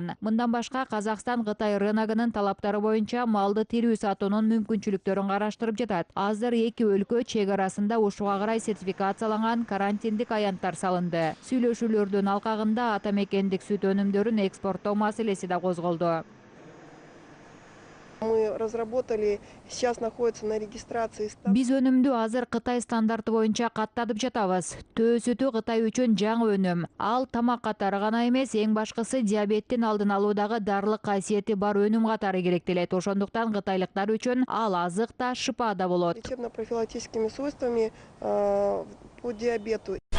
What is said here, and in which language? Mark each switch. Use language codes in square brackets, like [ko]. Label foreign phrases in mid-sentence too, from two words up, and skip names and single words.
[ky] Мындан башка Казакстан Кытай рыногунун талаптары боюнча малды тирүү сатуунун мүмкүнчүлүктөрүн караштырып жатат. Азыр эки өлкө чек арасында ушуга карай сертификацияланган карантиндик аянттар салынды. Сүйлөшүүлөрдүн алкагында ата мекендик сүт өнүмдөрүн экспорттоо маселеси да козголду. [ru] Мы разработали, сейчас находится на регистрации. [ky] Биз өнүмдү азыр Кытай стандарты боюнча каттадып жатабыз. Төө сүтү Кытай үчүн жаңы өнүм. Ал тамак катары гана эмес, эң башкысы диабеттин алдын алуудагы дарылык касиети бар өнүм катары керектелет. Ошондуктан кытайлыктар үчүн ал азык да, шыпа да болот. [ru] Лечебно-профилактическими свойствами по диабету.